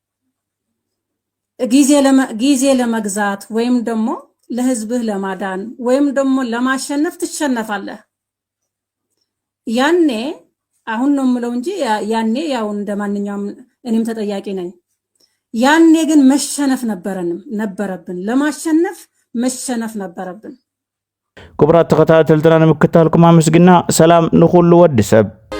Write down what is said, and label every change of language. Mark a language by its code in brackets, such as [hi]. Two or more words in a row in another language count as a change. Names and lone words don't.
[am] ጊዜ ለመግዛት ወይም ደግሞ ለህዝብህ ለማዳን ወይም ደግሞ ለማሸነፍ ትሸነፋለህ። ያኔ አሁን ነው የምለው እንጂ ያኔ ያው እንደማንኛውም እኔም ተጠያቂ ነኝ። ያኔ ግን መሸነፍ ነበረብን። ለማሸነፍ መሸነፍ ነበረብን። [ti] ክቡራት ተከታተልትና ንምክታልኩም አመስግና ሰላም ንኹሉ ወዲ ሰብ